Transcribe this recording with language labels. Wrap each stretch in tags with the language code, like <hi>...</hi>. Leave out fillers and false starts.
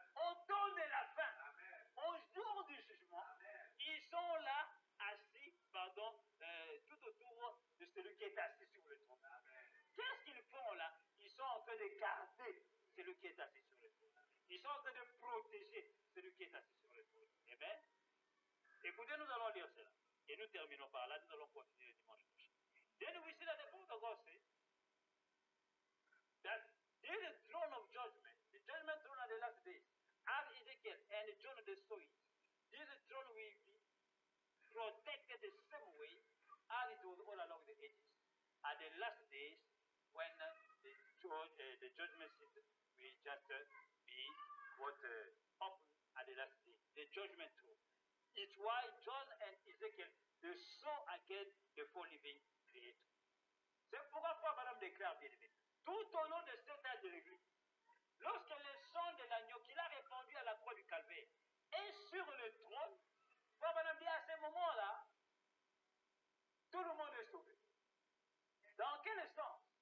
<fr>Au temps de la fin, amen, au jour du jugement, amen, ils sont là, assis, tout autour de celui qui est assis sur le trône. Qu'est-ce qu'ils font là? Ils sont en train de garder celui qui est assis sur le trône. Ils sont en train de protéger celui qui est assis sur le trône. Amen. Écoutez, nous allons lire cela. Et nous terminons par là, nous allons continuer le dimanche prochain.</fr> <en>Then we see that the book of God says that there is a throne of judgment, the judgment throne at the last days. As Ezekiel and John they saw it, this throne will be protected the same way as it was all along the ages. At the last days, when the judgment seat will just be open at the last day, the judgment throne. It's why John and Ezekiel they saw again the 4 living creators.</en> <fr>C'est pourquoi Frère Branham déclare, bien aimé, tout au long de cet âge de l'Église, lorsque le sang de l'agneau qu'il a répandu à la croix du Calvaire est sur le trône, Frère Branham dit à ce moment-là, tout le monde est sauvé. Dans quel sens?</fr>